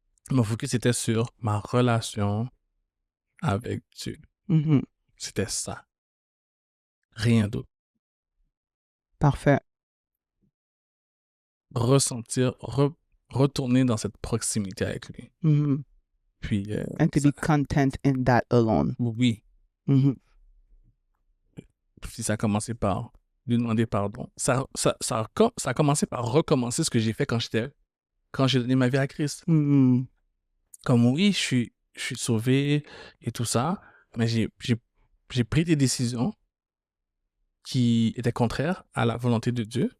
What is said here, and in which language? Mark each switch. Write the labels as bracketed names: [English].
[French] Mon focus était sur ma relation avec Dieu. Mhm. C'était ça. Rien d'autre. Parfait. Ressentir, retourner dans cette proximité avec lui. Mhm. Puis, [English] And to be content in that alone. [French] oui. Mhm. Puis ça a commencé par lui demander pardon. Ça a commencé par recommencer ce que j'ai fait quand j'ai donné ma vie à Christ. Mhm. Comme oui, je suis sauvé et tout ça, mais j'ai pris des décisions qui étaient contraires à la volonté de Dieu.